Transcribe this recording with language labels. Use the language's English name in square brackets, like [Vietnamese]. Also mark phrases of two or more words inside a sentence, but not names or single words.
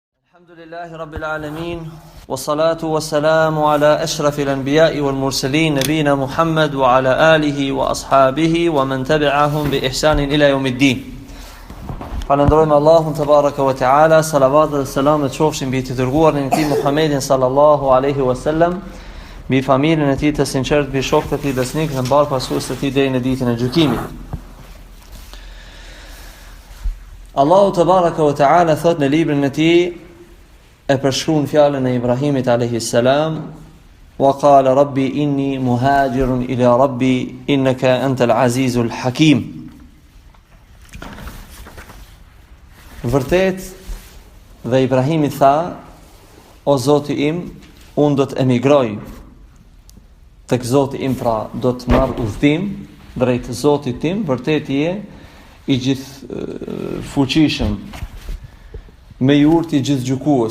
[Arabic] الحمد لله رب العالمين والصلاة والسلام على أشرف الأنبياء والمرسلين نبينا محمد وعلى آله وأصحابه ومن تبعهم بإحسان إلى يوم الدين. [Albanian] Falënderojmë Allahun [Arabic] تبارك وتعالى, [Albanian] salavat dhe selamet qofshin mbi të dërguarin e tij Muhammedin [Arabic] صلى الله عليه وسلم, [Albanian] mbi familjen e tij të sinqert, mbi shokët e tij besnik dhe mbar pasuesit e tij deri në ditën e gjykimit. Allahu [Arabic] تبارك وتعالى [Albanian] thot në librin e tij e përshkruan fjalën e Ibrahimit [Arabic] عليه السلام, وقال ربي إني مهاجر إلى ربي إنك أنت العزيز الحكيم. [Albanian] Vërtet, dhe Ibrahimi tha, o Zoti im, unë do të emigroj tek Zoti im, pra do të marr udhtim drejt Zotit tim, vërtet je i gjithë fuqishëm, me jurt i gjithë gjykues.